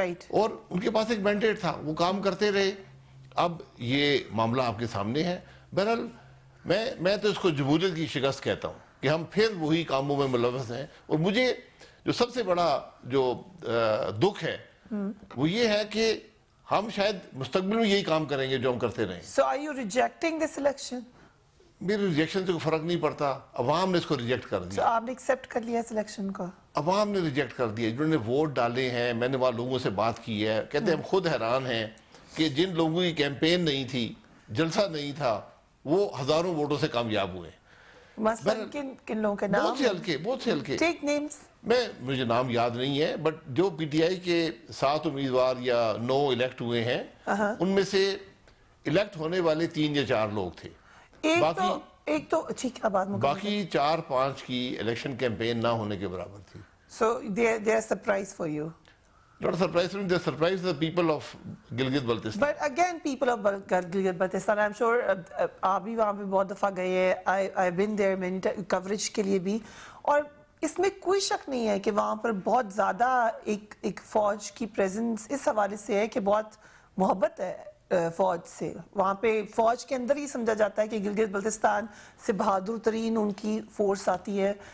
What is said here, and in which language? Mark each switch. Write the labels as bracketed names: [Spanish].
[Urdu] اور ان کے پاس ایک مینڈیٹ تھا، وہ کام کرتے رہے. اب یہ معاملہ آپ کے سامنے ہے. بہرحال میں تو اس کو جمہوریت کی شکست کہتا ہوں کہ ہم پھر وہی کاموں میں ملوث ہیں. اور مجھے جو سب سے بڑا جو دکھ ہے وہ یہ ہے کہ ہم شاید مستقبل میں یہی کام کریں گے جو ہم کرتے رہے. [English] So are you rejecting this election? [Urdu] میرے ریجیکشن سے کوئی فرق نہیں پڑتا. عوام نے اس کو ریجیکٹ کر دیا. So آپ نے ایکسیپٹ کر لیا اس الیکشن کو؟ عوام نے ریجیکٹ کر دیا. جنہوں نے ووٹ ڈالے ہیں، میں نے وہاں لوگوں سے بات کی ہے، کہتے ہیں ہم خود حیران ہیں کہ جن لوگوں کی کیمپین نہیں تھی، جلسہ نہیں تھا، وہ ہزاروں ووٹوں سے کامیاب ہوئے. مثلا کن لوگوں کے نام؟ بہت سے ہلکے. [English] Take names. [Urdu] مجھے نام یاد نہیں ہے، بٹ جو پی ٹی آئی کے 7 امیدوار یا 9 الیکٹ ہوئے ہیں، ان میں سے الیکٹ ہونے والے 3 یا 4 لوگ تھے. ایک تو ٹھیک ہے، بات باقی 4-5 کی الیکشن کیمپین نہ ہونے کے برابر تھی. [English] So they are surprise for you. Not surprise, they surprised the people of Gilgit Baltistan. But again, people of Gilgit Baltistan, I'm sure [Urdu] آپ بھی وہاں پہ بہت دفعہ گئے ہیں. [English] I've been there many times coverage [Urdu] کے لیے بھی. اور اس میں کوئی شک نہیں ہے کہ وہاں پر بہت زیادہ ایک فوج کی پریزنس اس حوالے سے ہے کہ بہت محبت ہے فوج سے. وہاں پہ فوج کے اندر ہی سمجھا جاتا ہے کہ گلگت بلتستان سے بہادر ترین ان کی فورس آتی ہے.